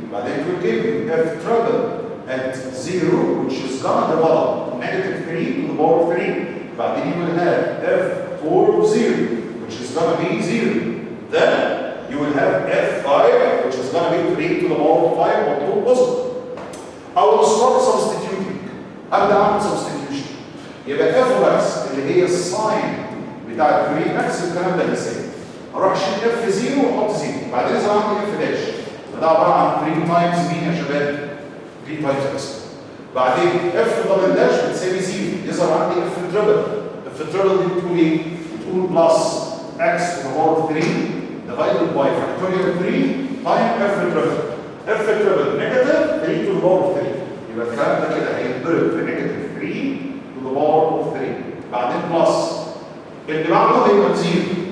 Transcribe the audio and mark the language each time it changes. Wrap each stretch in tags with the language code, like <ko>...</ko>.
<ar>بعدين</ar> <en>it will give you f treble at 0 which is gonna develop negative 3 to the power of 3.</en> <ar>بعدين</ar> <en>you will have f4 of 0 which is gonna be 0. Then you will have f5 which is going to be 3 to the power of 5 or 2 positive. I will start substituting.</en> <ar>أبدأ أعمل</ar> <en>substitution.</en> <ar>يبقى f of x اللي هي الساين بتاعت 3x الكلام ده يساوي. أروح أشيل f0 وأحط 0. بعدين إذا عندي f داش فده عبارة عن 3 times مين يا شباب؟ 3 times x. بعدين f دبل داش بتساوي 0. يظهر عندي f تريبل. f تريبل دي بتقول إيه؟ بتقول بلس</ar> <en>x to the power of 3 divided by factorial 3 times f triple. f triple negative 3 to the power of 3.</en> <ar>يبقى الكلام ده كده هيتضرب في</ar> <en>negative 3 to the power of 3.</en> <ar>بعدين بلس اللي بعده هيبقى بزيرو.</ar>